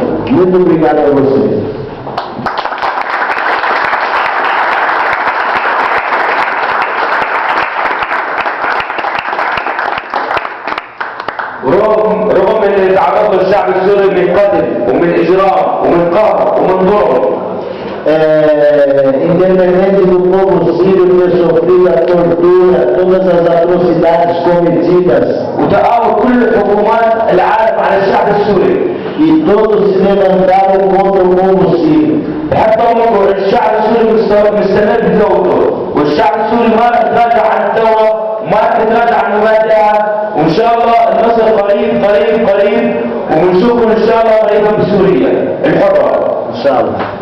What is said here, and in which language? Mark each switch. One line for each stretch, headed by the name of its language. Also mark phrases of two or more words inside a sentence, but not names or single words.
Portuguese: Muito obrigado a vocês.
Arabic: رغم ان تعرض الشعب السوري من قتل ومن اجرام ومن قهر ومن ظلم
Portuguese: independente do povo sírio ter sofrido a tortura, todas as atrocidades cometidas,
Arabic: وتآمر كل الحكومات العالم على الشعب السوري
Portuguese: e todos se levantaram contra o povo sírio.
Arabic: حتى الشعب السوري مستمر بثورته، والشعب السوري ما يتراجع عن الثوره، ما يتراجع عن مبادئها، وان شاء الله النصر قريب قريب قريب، ونشوفكم ان شاء الله قريبا بسوريا الحره. ان شاء الله.